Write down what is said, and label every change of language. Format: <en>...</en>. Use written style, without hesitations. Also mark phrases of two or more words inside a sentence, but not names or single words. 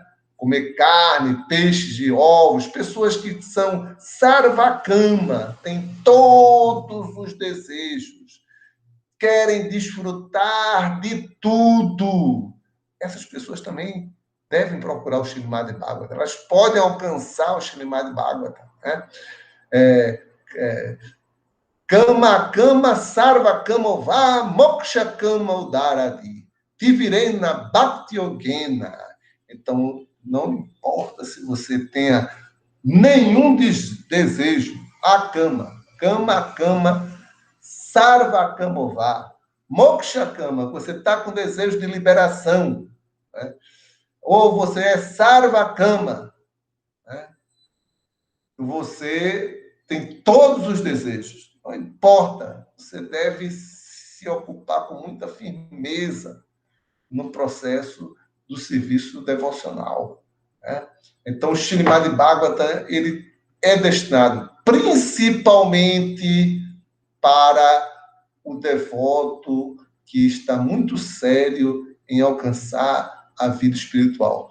<pt>Comer carne, peixes e ovos, pessoas que são sarvakama, têm todos os desejos, querem desfrutar de tudo. Essas pessoas também devem procurar o Srimad Bhagavatam. Elas podem alcançar o Srimad Bhagavatam, né?</pt> <sa>काम सर्व कामो वा मोक्ष काम उदारधी तीव्रेण भक्ति योगेन.</sa> <pt>Então, não importa se você tenha nenhum desejo, a</pt> <sa>काम सर्व कामो वा मोक्ष काम,</sa> <pt>você está com desejo de liberação, né? Ou você é</pt> <sa>सर्व काम,</sa> <pt>né? você tem todos os desejos. Não importa, você deve se ocupar com muita firmeza no processo do serviço devocional, né? Então, o Srimad Bhagavatam, ele é destinado principalmente para o devoto que está muito sério em alcançar a vida espiritual.</pt>